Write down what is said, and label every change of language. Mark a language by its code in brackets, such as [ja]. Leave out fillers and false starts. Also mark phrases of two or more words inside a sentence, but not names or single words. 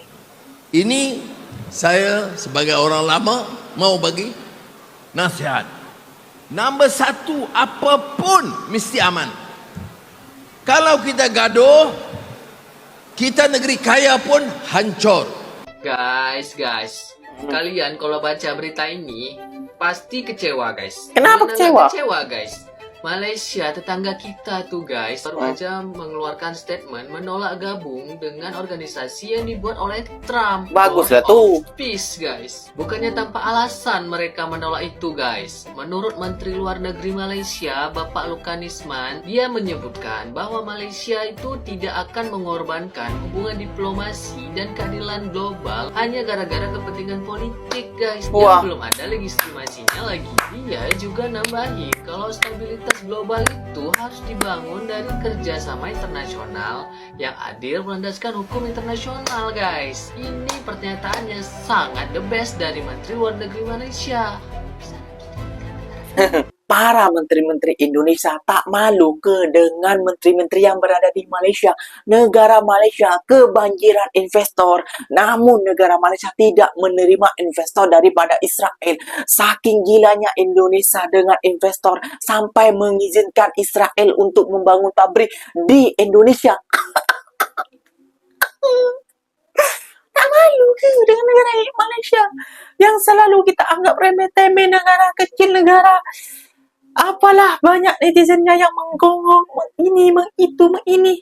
[ms] Ini saya sebagai orang lama mau bagi nasihat. Nombor satu, apapun mesti aman. Kalau kita gaduh, kita negeri kaya pun hancur. [id] Guys, kalian kalau baca berita ini pasti kecewa guys. Kenapa Benar-benar kecewa? Kecewa guys. Malaysia tetangga kita tuh guys baru aja mengeluarkan statement menolak gabung dengan organisasi yang dibuat oleh Trump. Bagus lah Boat tuh. of Peace guys. Bukannya tanpa alasan mereka menolak itu guys. Menurut Menteri Luar Negeri Malaysia Bapak Lukanisman, dia menyebutkan bahwa Malaysia itu tidak akan mengorbankan hubungan diplomasi dan keadilan global hanya gara-gara kepentingan politik guys. Wah. Yang belum ada legitimasinya lagi. Dia juga nambahin kalau stabilitas global itu harus dibangun dari kerjasama internasional yang adil berlandaskan hukum internasional guys. Ini pernyataannya sangat [en] the best [id] dari Menteri Luar Negeri Malaysia. [ms] Para menteri-menteri Indonesia tak malu ke dengan menteri-menteri yang berada di Malaysia. Negara Malaysia kebanjiran investor, namun negara Malaysia tidak menerima investor daripada Israel. Saking gilanya Indonesia dengan investor sampai mengizinkan Israel untuk membangun pabrik di Indonesia. Tak malu ke dengan negara Malaysia yang selalu kita anggap remeh-temeh, negara kecil, negara apalah, banyak netizennya yang menggonggong, ini, mengitu, ini.